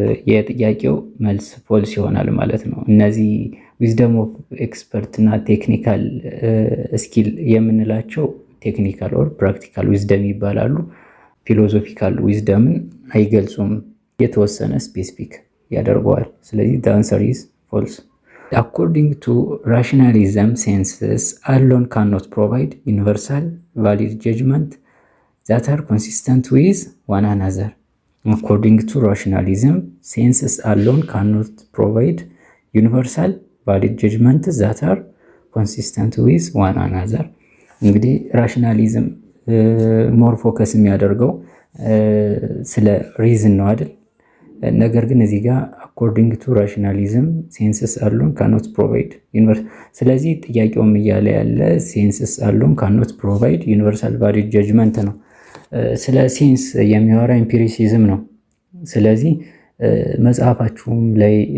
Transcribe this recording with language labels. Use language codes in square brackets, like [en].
[am] የጥያቄው መልስ ፎልስ ይሆናል ማለት ነው። እነዚህ ዊዝደም ኦፍ ኤክስፐርት እና ቴክኒካል ስኪል የምንላቸው ቴክኒካል ኦር ፕራክቲካል ዊዝደም ይባላሉ። ፊሎሶፊካል ዊዝደምን አይገልጹም፣ የተወሰነ ስፔሲፊክ ያደርገዋል። ስለዚህ [en] the answer is false. According to rationalism, senses alone cannot provide universal valid judgment that are consistent with one another. According to rationalism, senses alone cannot provide universal valid judgment that are consistent with one another. [am] እንግዲህ ራሽናሊዝም ሞር ፎከስ የሚያደርገው ስለ ሪዝን ነው አይደል? ነገር ግን እዚህ ጋር አኮርዲንግ ቱ ራሽናሊዝም ሴንስስ አሉን ካኖት ፕሮቫይድ ዩኒቨርስ። ስለዚህ ጥያቄውም እያለ ያለ ሴንስስ አሉን ካኖት ፕሮቫይድ ዩኒቨርሳል ቫሊድ ጀጅመንት ነው። ስለ ሴንስ የሚያወራ ኤምፒሪሲዝም ነው። ስለዚህ መጽሐፋችሁም ላይ